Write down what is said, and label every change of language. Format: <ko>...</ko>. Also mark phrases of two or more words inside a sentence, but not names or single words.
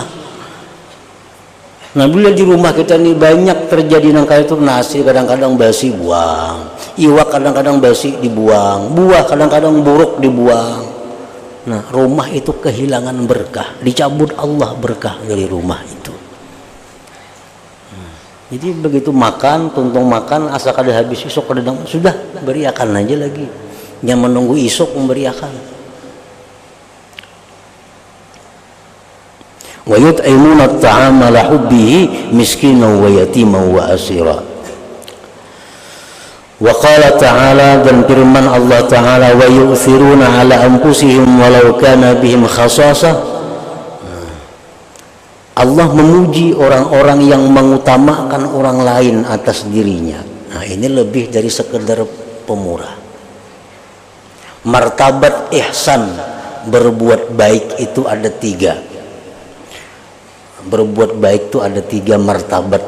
<bjn>Nah bila di rumah kita ini banyak terjadi nang kayak itu, nasi kadang-kadang basi buang, iwak kadang-kadang basi dibuang, buah kadang-kadang buruk dibuang. Nah rumah itu kehilangan berkah, dicabut Allah berkah dari rumah itu. Jadi begitu makan, tuntung makan, asal kada habis isok kada sudah beriakan aja lagi, jangan menunggu isok memberiakan.</bjn> <ar>ويطعمون الطعام على حبه مسكينا ويتيما وأسيرا. وقال تعالى,</ar> <bjn>dan firman Allah Ta'ala,</bjn> <ar>ويؤثرون على أنفسهم ولو كان بهم خصاصة.</ar> <bjn>Allah memuji orang-orang yang mengutamakan orang lain atas dirinya. Nah ini lebih dari sekedar pemurah. Martabat ihsan, berbuat baik itu ada 3. Berbuat baik itu ada 3 martabat.</bjn>